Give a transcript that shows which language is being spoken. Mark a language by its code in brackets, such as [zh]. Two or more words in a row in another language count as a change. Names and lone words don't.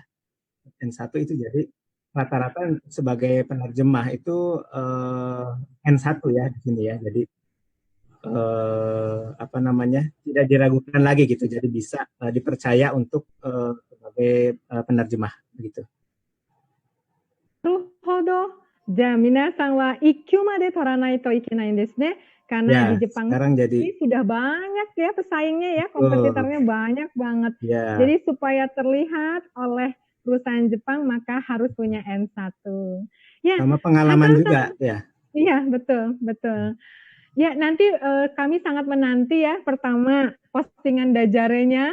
[id] N1 itu jadi rata-rata sebagai penerjemah itu N1 ya di sini ya. Jadi tidak diragukan lagi gitu. Jadi bisa dipercaya untuk sebagai penerjemah begitu. [ja] なるほど。じゃあ皆さんは1級まで取らないといけないんですね。 [id] Karena di Jepang ini sudah banyak ya pesaingnya ya, kompetitornya banyak banget. Jadi supaya terlihat oleh perusahaan Jepang maka harus punya N1. Ya, sama pengalaman juga ya. Iya, betul. Ya, nanti kami sangat menanti ya. Pertama, postingan dajarenya.